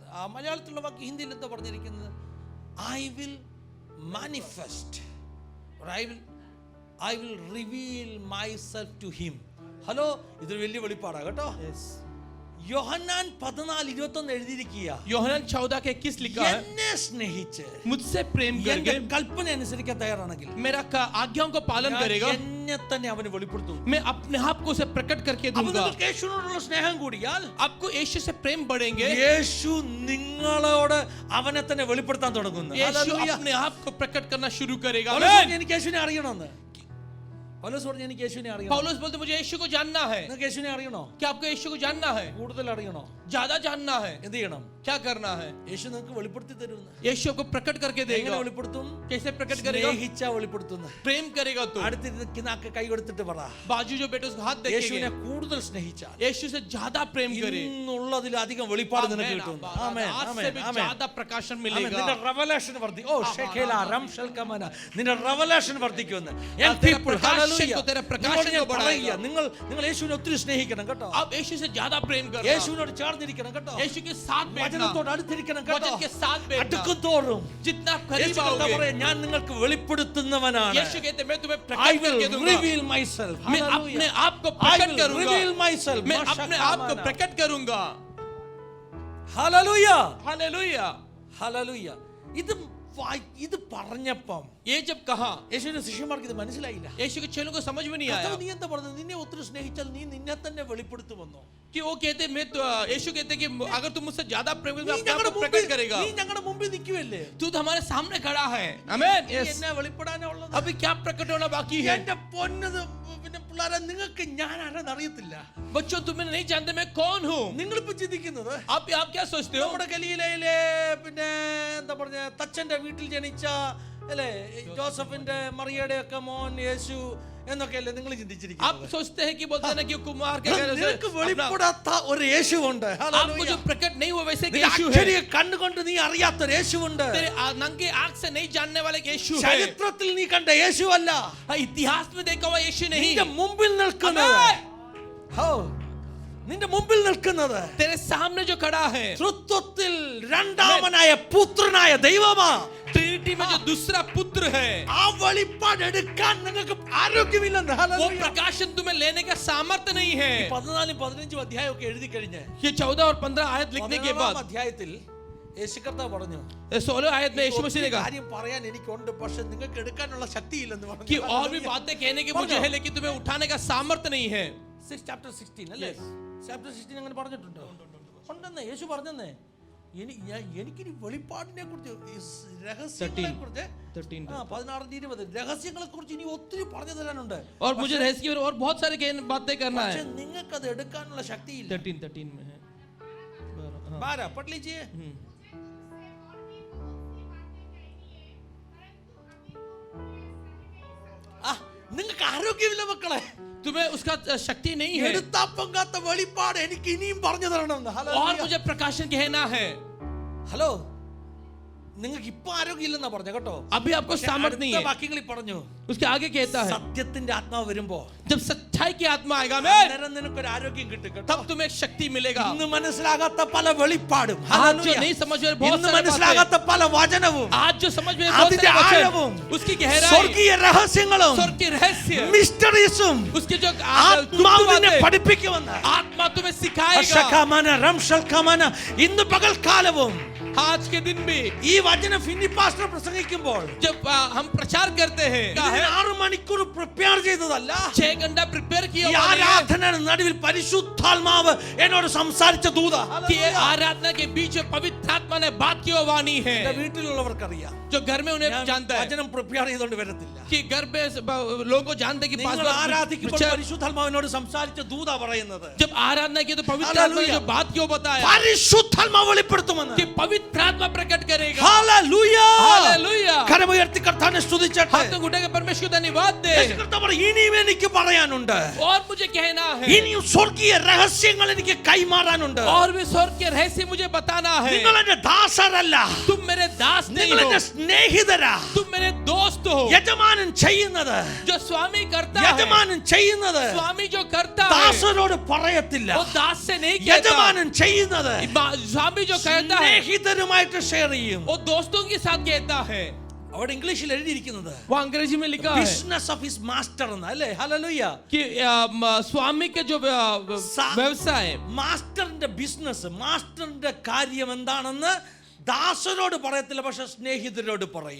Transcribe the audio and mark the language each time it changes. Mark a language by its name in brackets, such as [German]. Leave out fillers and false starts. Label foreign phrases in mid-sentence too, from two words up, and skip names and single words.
[Malayalam] ആ മലയാളത്തിലുള്ള വാക്ക് ഹിന്ദിയിൽ എന്താ പറഞ്ഞിരിക്കുന്നത്? [English] I will manifest, I will reveal myself to him. [Malayalam] ഹലോ, ഇതൊരു വലിയ വെളിപ്പാടാ കേട്ടോ. യോഹന്നാൻ 14:21 എഴുതിയിരിക്കുക. [Hindi] യോഹന്നാൻ 14:21 लिखा है, [Malayalam] എന്നെ സ്നേഹിച്ച് [Hindi] मुझसे प्रेम [Malayalam] എന്റെ [Hindi] करके [Malayalam] കൽപ്പന അനുസരിക്കാൻ തയ്യാറാണെങ്കിൽ [Hindi] मेरा आज्ञाओं को पालन करेगा, [Malayalam] എന്നെ തന്നെ അവന് വെളിപ്പെടുത്തും. [Hindi] मैं अपने आप को उसे प्रकट करके [Malayalam] അപ്പോൾ [Hindi] दूंगा। [Malayalam] നിങ്ങൾക്ക് യേശുവിനോടുള്ള സ്നേഹം കൂടിയാൽ [Hindi] आपको यीशु से प्रेम बढ़ेंगे, [Malayalam] യേശു നിങ്ങളോട് അവനെ തന്നെ വെളിപ്പെടുത്താൻ തുടങ്ങുന്നു. [Hindi] यीशु अपने आप को प्रकट करना शुरू करेगा। [Malayalam] പൗലോസ് പറഞ്ഞു, എനിക്ക് യേശുവിനെ അറിയണമെന്ന്. പൗലോസ് പറഞ്ഞു, എനിക്ക് യേശുവിനെ അറിയണം. [Hindi] पौलुस बोलते मुझे यीशु को जानना है। [Malayalam] നിങ്ങൾക്ക് യേശുവിനെ അറിയണോ? [Hindi] क्या आपको यीशु को जानना है? [Malayalam] കൂടുതൽ അറിയണോ? [Hindi] ज्यादा जानना है? [Malayalam] എന്ത് ചെയ്യണം? [Hindi] क्या करना है? [Malayalam] യേശു നിങ്ങൾക്ക് വെളിപ്പെടുത്തി തരുന്നു. [Hindi] यीशु को प्रकट करके [Malayalam] എങ്ങനെ [Hindi] देगा। [Malayalam] വെളിപ്പെടുത്തും? [Hindi] कैसे प्रकट करेगा? [Malayalam] സ്നേഹിച്ചാ വെളിപ്പെടുത്തുന്നു. [Hindi] प्रेम करेगा तो। [Malayalam] അടുത്തിരിക്കുന്ന ആൾക്ക് കൈ കൊടുത്തിട്ട് പറ, [Hindi] बाजू जो बेटे उसको हाथ [Malayalam] യേശുവിനെ [Hindi] देखेंगे, [Malayalam] കൂടുതൽ സ്നേഹിച്ചാൽ [Hindi] यीशु से ज्यादा प्रेम करे, [Malayalam] ഇന്നുള്ളതിലധികം വെളിപ്പാട് നിനക്ക് കിട്ടും. ആമേൻ, [Hindi] आज से [Malayalam] ആമേൻ, [Hindi] भी [Malayalam] ആമേൻ. [Hindi] ज्यादा प्रकाशन [Malayalam] ആമേൻ. [Hindi] मिलेगा। [Malayalam] നിന്റെ റെവലേഷൻ വർദ്ധിക്കും. ഓ ഷെഖേല റംഷൽ കമന, നിന്റെ റെവലേഷൻ വർദ്ധിക്കുമെന്ന്. [English] young people, [Malayalam] ഹല്ലേലൂയ. നിങ്ങൾ യേശുവിനെ ഒത്തിരി സ്നേഹിക്കണം കേട്ടോ. [Hindi] अब यीशु से ज्यादा प्रेम करना, [Malayalam] യേശുവിനോട് ചേർന്നിരിക്കണം കേട്ടോ. [Hindi] यीशु के साथ बैठना, [Malayalam] വചനത്തോട് അടുത്തിരിക്കണം കേട്ടോ. [Hindi] वचन के साथ बैठना। [Malayalam] അടുക്കും തോറും [Hindi] जितना करीब [Malayalam] യേശു എന്താ [Hindi] आओगे, [Malayalam] പറയാ? ഞാൻ നിങ്ങൾക്ക് വെളിപ്പെടുത്തുന്നവനാണ്. [Hindi] यीशु कहते मैं तुम्हें [English] I [Hindi] प्रकट [English] will [Hindi] करके दूंगा। [English] reveal myself. [Hindi] मैं अपने आप को [English] I [Hindi] प्रकट [English] will [Hindi] करूंगा। [English] reveal myself. [Hindi] मैं अपने आप को प्रकट करूंगा। [Malayalam] ഹല്ലേലൂയ, [Hindi] हालेलुया। [Malayalam] ഹല്ലേലൂയ. ഇത് പറഞ്ഞപ്പം [Hindi] ये जब कहा, [Malayalam] യേശുവിന്റെ ശിഷ്യന്മാർക്ക് ഇത് മനസ്സിലായില്ല. [Hindi] यीशु के चेलों को समझ में नहीं आया [Malayalam] കർത്താവ്, നീ എന്താ പറഞ്ഞത്? നിന്നെ ഒത്തിരി സ്നേഹിച്ചാൽ നീ നിന്നെ തന്നെ വെളിപ്പെടുത്തുമെന്നോ? [Hindi] कि वो कहते मैं तो यीशु कहते कि अगर तुम मुझसे ज्यादा प्रेम [Malayalam] നീ [Hindi] करोगे अपने आप [Malayalam] ഞങ്ങളുടെ [Hindi] को प्रकट करेगा। [Malayalam] നീ ഞങ്ങളുടെ മുമ്പിൽ നിൽക്കുവല്ലേ? [Hindi] तू तो हमारे सामने खड़ा है। आमीन। [Malayalam] നീ എന്നെ വെളിപ്പെടാനാ ഉള്ളത്? [Hindi] अभी क्या प्रकट होना बाकी है? [Malayalam] എന്റെ പൊന്നത് പിന്നെ പിള്ളേരെ, നിങ്ങൾക്ക് ഞാൻ ആരാന്ന് അറിയത്തില്ല. [Hindi] बच्चों तुम्हें नहीं जानते मैं कौन हूँ। [Malayalam] നിങ്ങളിപ്പോ ചിന്തിക്കുന്നത് [Hindi] आप क्या सोचते हो? [Malayalam] നമ്മുടെ ഗലീലയിലെ പിന്നെ എന്താ പറഞ്ഞ തച്ചന്റെ വീട്ടിൽ ജനിച്ച അല്ലേ ജോസഫിന്റെ മറിയയുടെ ഒക്കെ മോൻ യേശു എന്നൊക്കെയല്ലേ നിങ്ങൾ [Hindi] आप [Malayalam] ചിന്തിച്ചിരിക്കുന്നത്? [Hindi] सोचते हैं कि बोलते हैं ना कि कुमार के घर से [Malayalam] നിനക്ക് വെളിപ്പെടാത്ത ഒരു യേശുവുണ്ട്. [Hindi] आपको जो प्रकट नहीं हुआ वैसे [Malayalam] നിന്റെ [Hindi] यीशु है। [Malayalam] അക്ഷരിയെ കണ്ടുകൊണ്ട് നീ അറിയാത്ത ഒരു യേശുവുണ്ട്. [Hindi] तेरे नंगे आंख से नहीं जानने वाले यीशु है। [Malayalam] ചരിത്രത്തിൽ നീ കണ്ട യേശുവല്ല, [Hindi] इतिहास में देखा हुआ यीशु नहीं, [Malayalam] നിന്റെ മുമ്പിൽ നിൽക്കുന്നത്. ഹോ, നിന്റെ മുമ്പിൽ നിൽക്കുന്നത് [Hindi] तेरे सामने जो खड़ा है [Malayalam] തൃത്വത്തിൽ രണ്ടാമനായ പുത്രനായ ദൈവമാ. [Hindi] ट्रिनिटी में जो दूसरा पुत्र है, [Malayalam] ആ വെളിപ്പാട് എടുക്കാൻ നിങ്ങൾക്ക് ആരോഗ്യമില്ലെന്ന്. [Hindi] वो [Malayalam] ഹല്ലേലൂയ. [Hindi] प्रकाशन तुम्हें लेने का सामर्थ्य नहीं है। [Malayalam] 14 15 അധ്യായമൊക്കെ എഴുതി കഴിഞ്ഞ് [Hindi] ये 14 और 15 आयत लिखने के [Malayalam] 15 [Hindi] बाद [Malayalam] അധ്യായത്തിൽ യേശു കർത്താവ് പറഞ്ഞു, [Hindi] 16 आयत में यीशु मसीह ने कहा [Malayalam] കാര്യം പറയാൻ എനിക്കുണ്ട്, പക്ഷെ നിങ്ങൾക്ക് എടുക്കാനുള്ള ശക്തിയില്ലെന്ന് [Hindi] कि [Malayalam] പറഞ്ഞു. [Hindi] और भी बातें कहने की मुझे है लेकिन तुम्हें उठाने का सामर्थ्य नहीं है। [Malayalam] chapter 16 അല്ലേ? chapter 16 അങ്ങനെ പറഞ്ഞിട്ടുണ്ടോ? ഉണ്ടെന്നേ യേശു പറഞ്ഞെന്നേ. എനിക്കിനി വെളിപ്പാടിനെ കുറിച്ച് രഹസ്യങ്ങളെ കുറിച്ച് 16-20 രഹസ്യങ്ങളെ കുറിച്ച് ഇനി ഒത്തിരി പറഞ്ഞു തരാനുണ്ട്. [Hindi] और मुझे रहस्य की और बहुत सारे बातें करना है. [Malayalam] നിങ്ങൾക്ക് അത് എടുക്കാനുള്ള ശക്തിയില്ല. [Hindi] 13 में है. 12 पढ़ लीजिए. [Malayalam] നിങ്ങൾക്ക് ആരോഗ്യമില്ല മക്കളെ. [Hindi] तुम्हें उसका शक्ति नहीं है. [Malayalam] എടുത്താ പൊങ്ങാത്ത വെളിപ്പാട് എനിക്ക് ഇനിയും പറഞ്ഞു തരണം. [Hindi] और मुझे प्रकाशन कहना है. [Malayalam] ഹലോ, നിങ്ങൾക്ക് ഇപ്പൊ ആരോഗ്യമില്ലെന്നാ പറഞ്ഞ കേട്ടോ. [Hindi] अभी आपको सामर्थ्य नहीं है. [Malayalam] വാക്യങ്ങളിൽ പറഞ്ഞു. [Hindi] उसके आगे कहता है [Malayalam] സത്യത്തിന്റെ ആത്മാവ് വരുമ്പോ, [Hindi] जब सच्चाई की आत्मा आएगा [Malayalam] അന്നേരം നിനക്കൊരു ആരോഗ്യം കിട്ടും കേട്ടോ. [Hindi] तब तुम्हें शक्ति मिलेगा. [Malayalam] ഇന്ന് മനസ്സിലാകാത്ത പല വെളിപ്പാടും, [Hindi] आज जो नहीं समझ में बहुत [Malayalam] ഇന്ന് [Hindi] सारे [Malayalam] മനസ്സിലാകാത്ത പല വചനവും, [Hindi] आज जो समझ में बहुत [Malayalam] അതിന്റെ [Hindi] सारे [Malayalam] ആഴവും, [Hindi] वचन, उसकी गहराई, [Malayalam] സ്വർഗീയ രഹസ്യങ്ങളും, [Hindi] स्वर्ग के रहस्य, [Malayalam] മിസ്റ്ററീസും [Hindi] उसके जो [Malayalam] ആത്മാവിനെ പഠിപ്പിക്കുമെന്ന് [Hindi] आत्मा तुम्हें सिखाएगा. അശഖമന റംശൽഖമന [Malayalam] ഇന്ന് പകൽക്കാലവും [Hindi] आज के दिन भी [Malayalam] ഈ വചനം ഫിന്നി പാസ്റ്റർ പ്രസംഗിക്കുമ്പോൾ [Hindi] जब हम प्रचार करते हैं, [Malayalam] 6 മണിക്കൂർ പ്രിപ്പയർ ചെയ്തതല്ല. [Hindi] 6 घंटा प्रिपेयर किया [Malayalam] ഈ ആരാധനയുടെ നടുവിൽ പരിശുദ്ധാത്മാവ് എന്നോട് സംസാരിച്ച ദൂത. [Hindi] कि आराधना के बीच में पवित्र आत्मा ने बात की वाणी है. [Malayalam] എന്റെ വീട്ടിലുള്ളവർക്കറിയാം, [Hindi] जो घर में उन्हें जानता है [Malayalam] വചനം പ്രിപ്പയർ ചെയ്തുകൊണ്ട് വരത്തില്ല. [Hindi] कि घर पे लोगों को जानते हैं कि [Malayalam] നിങ്ങൾ ആരാധിക്കുമ്പോൾ പരിശുദ്ധാത്മാവ് എന്നോട് സംസാരിച്ച ദൂത പറയുന്നത്, [Hindi] जब आराधना की तो पवित्र आत्मा ने जो बात क्यों बताया [Malayalam] പരിശുദ്ധാത്മാവ് വെളിപ്പെടുത്തുമെന്ന്. [Hindi] कि पवित्र आत्मा प्रकट करेगा. [Malayalam] ഹല്ലേലൂയ, [Hindi] हालेलुया. [Malayalam] കരമുയർത്തി കർത്താവിനെ സ്തുതിച്ചട്ടെ. [Hindi] हाथ उठा के परमेश्वर को धन्यवाद दे. [Malayalam] കർത്താവ് ഇനിയും എനിക്ക് പറയാനുണ്ട്, [Hindi] और मुझे कहना है, [Malayalam] ഇനിയും സ്വർഗീയ രഹസ്യങ്ങൾ എനിക്ക് കൈമാറാനുണ്ട്. [Hindi] और भी स्वर्ग के रहस्य मुझे बताना है. [Malayalam] നിങ്ങൾ എന്റെ ദാസരല്ല, [Hindi] तुम मेरे दास नहीं [Malayalam] നിങ്ങൾ [Hindi] हो, [Malayalam] എന്റെ സ്നേഹിതരാ. [Hindi] तुम मेरे दोस्त हो. [Malayalam] യജമാനൻ ചെയ്യുന്നത്, [Hindi] जो स्वामी करता है, [Malayalam] യജമാനൻ ചെയ്യുന്നത് [Hindi] स्वामी जो करता है [Malayalam] ദാസനോട് പറയത്തില്ല. [Hindi] वो दास से नहीं कहता. [Malayalam] യജമാനൻ ചെയ്യുന്നത് [Hindi] स्वामी जो कहता है [Malayalam] സ്നേഹിതരുമായിട്ട് ഷെയർ ചെയ്യും. [Hindi] वो दोस्तों के साथ कहता है. [Malayalam] അവിടെ ഇംഗ്ലീഷിൽ എഴുതിയിരിക്കുന്നത് [Hindi] वो अंग्रेजी में लिखा है [English] business of his master [Malayalam] എന്ന്, അല്ലേ? ഹല്ലേലൂയ. [Hindi] कि स्वामी के जो व्यवसाय, [Malayalam] മാസ്റ്ററിന്റെ ബിസിനസ്, മാസ്റ്ററിന്റെ കാര്യം എന്താണെന്ന് ദാസനോട് പറയത്തില്ല, പക്ഷെ സ്നേഹിതരോട് പറയും.